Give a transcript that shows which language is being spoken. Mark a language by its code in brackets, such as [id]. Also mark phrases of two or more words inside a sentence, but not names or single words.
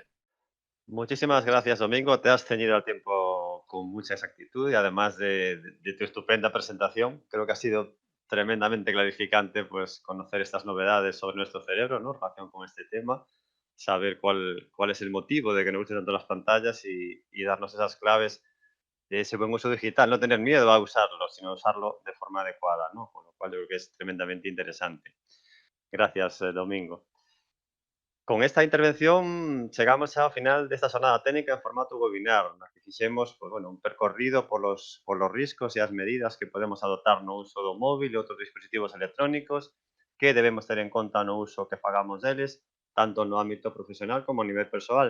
[es] Muchísimas gracias, Domingo. Te has ceñido al tiempo con mucha exactitud y además de tu estupenda presentación, creo que ha sido tremendamente clarificante pues, conocer estas novedades sobre nuestro cerebro, ¿no? En relación con este tema, saber cuál es el motivo de que nos gusten tanto las pantallas y darnos esas claves de ese buen uso digital. No tener miedo a usarlo, sino usarlo de forma adecuada, ¿no? Con lo cual yo creo que es tremendamente interesante. Gracias, Domingo. [gl] Con esta intervención chegamos ao final desta xornada técnica en formato webinar, na que fixemos [es] pues, bueno, [gl] un percorrido polos riscos e as medidas que podemos adoptar no uso do móvil e outros dispositivos electrónicos, que debemos ter en conta no uso que fagamos deles, tanto no ámbito profesional como a nivel persoal.